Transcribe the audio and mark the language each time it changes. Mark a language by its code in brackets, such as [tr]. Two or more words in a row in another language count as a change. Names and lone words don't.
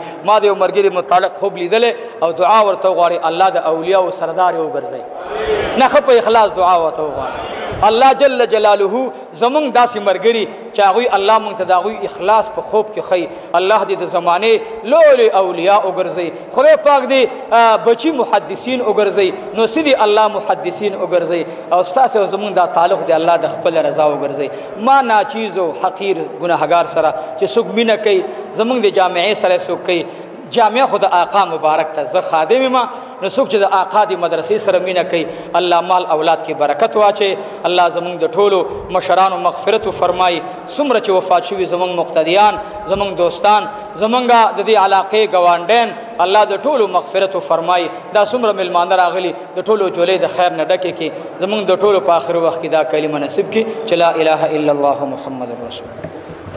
[ps] ما د یو ملګري متعلق خوب لیدلی او دعا ورته وغواړي الله د اولیاءو سردار یې وګرځوي نه ښه په اخلاص دعا ورته وغواړي الله [ar] جل جلاله [ps] زمونږ داسې ملګري چې هغوی الله مونږ ته د هغوی اخلاص په خوب کې ښیي الله دې د زمانې لوی اولیاء وګرځوي خدای پاک دې بچي محدثین وګرځوي نو سیدي الله محدثین وګرځوي او ستاسې او زمونږ دا تعلق دی الله د خپل رضا وګرځوي. ما ناچیز او حقیر ګناهګار سره چې څوک مینه کوي زمونږ د جامعې سره څوک کوي جامعه خود آقا مبارک ته زه خادم ما نو څوک چې د آقا دی مدرسې سره مینه کوي الله مال اولاد کې برکت واچي الله زمونږ د ټولو مشرانو مغفرت فرمایي څومره چې وفات شوي زمونږ مقتدیان زمونږ دوستان زمونږ د دې علاقې ګاونډیان الله د ټولو مغفرت فرمایي دا څومره ملمانه راغلي د ټولو جولې د خیر نه ډکې کړي زمونږ د ټولو په آخر وخت کې دا کلمه نصیب کړي چې [ar] لا اله الا الله محمد رسول